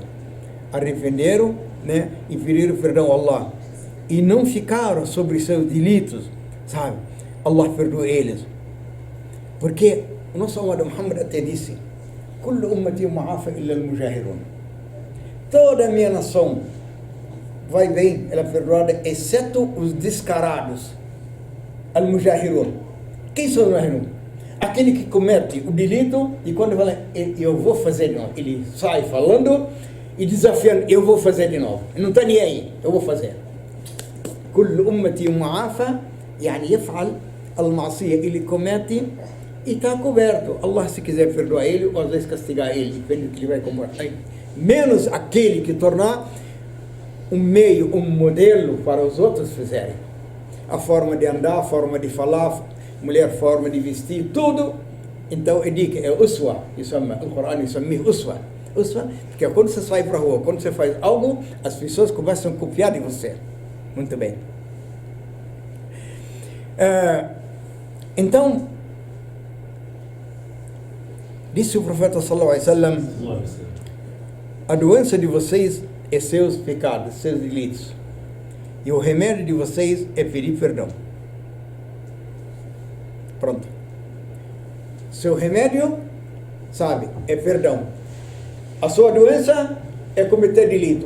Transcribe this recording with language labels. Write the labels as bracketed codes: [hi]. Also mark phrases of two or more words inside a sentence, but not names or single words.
[pt] Arrependeram, né? E pediram perdão a Allah. E não ficaram sobre seus delitos, sabe? Allah perdoou eles. Porque o nosso amado Muhammad até disse: [ar] كل أمتي معافى إلا المجاهرين. [pt] Toda a minha nação vai bem, ela é perdoada, exceto os descarados. Al-mujahirun. Quem são os mujahirun? Aquele que comete o delito e quando fala, eu vou fazer de novo, ele sai falando e desafiando, eu vou fazer de novo. Não está nem aí, eu vou fazer. [ar] كل أمتي معافى، يعني يفعل المعصية, [pt] ele comete e está coberto. Allah, se quiser perdoar ele, ou às vezes castigar ele, depende do que ele vai cometer. Menos aquele que tornar um meio, um modelo para os outros fizerem. A forma de andar, a forma de falar, mulher, forma de vestir, tudo. Então, é dica, é uswa. O Corão chama uswa. Uswa, porque quando você sai para a rua, quando você faz algo, as pessoas começam a copiar de você. Muito bem. Então, disse o profeta [ar] صلى الله عليه وسلم: [pt] a doença de vocês é seus pecados, seus delitos. E o remédio de vocês é pedir perdão. Pronto. Seu remédio, sabe, é perdão. A sua doença é cometer delito.